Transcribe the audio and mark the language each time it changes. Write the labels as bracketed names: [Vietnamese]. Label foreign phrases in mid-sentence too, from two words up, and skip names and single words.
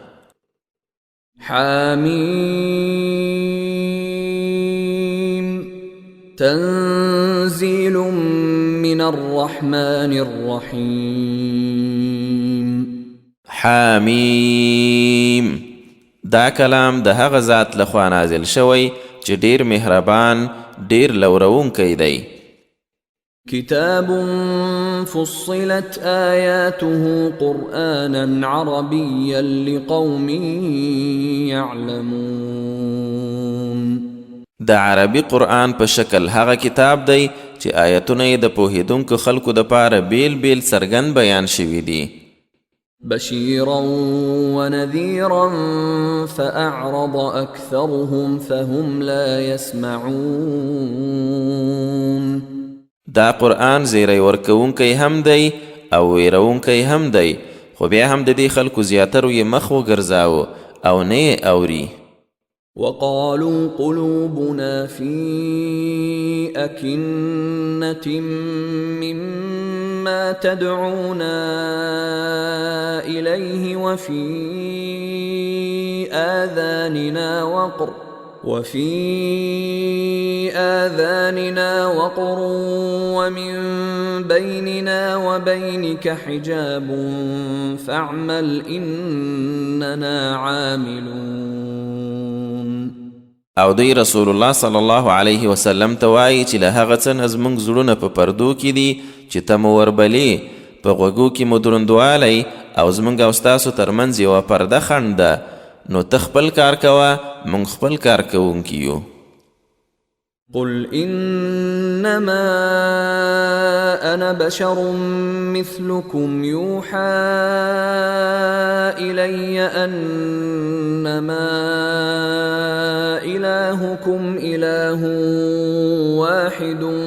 [Arabic] حامیم تنزیل من الرحمن الرحیم. [Pashto] حامیم دا کلام د هغه ذات لخوا نازل شوی چې ډیر مهربان ډیر لورونکی دی. [Arabic] كتاب فصلت آياته قرآنا عربيا لقوم يعلمون. [Pashto] د عربي قرآن په شکل هغه کتاب دی چې آیتونه یې د پوهېدونکو خلکو دپاره بیل بیل څرګند بیان شوي دي. [Arabic] بشيرا ونذيرا فأعرض أكثرهم فهم لا يسمعون. [Pashto] دا قرآن زیری ورکوونکی هم دی او ویرونکی هم دی، خو بیا هم د دې خلکو زیاترو یې مخ وګرځاوه او نه یې اوري. [Arabic] وقالوا قلوبنا في أكنة مما تدعونا إليه وفي آذاننا وقر ومن بيننا وبينك حجاب فاعمل إننا عاملون. [Pashto] او دی [Arabic] رسول الله صلی الله علیه وسلم [Pashto] ته وایي چې له هغه څه نه زموږ زړونه په پردو کې دي چې ته مو وربلې، په غوږو کې مو دروندوالی او زموږ او ستاسو ترمنځ یوه پرده خنډ ده، نو ته خپل کار کوه، موږ خپل کار کوونکي یو. [Arabic] قل إنما أنا بشر مثلكم يوحى إلي أنما إلهكم إله واحد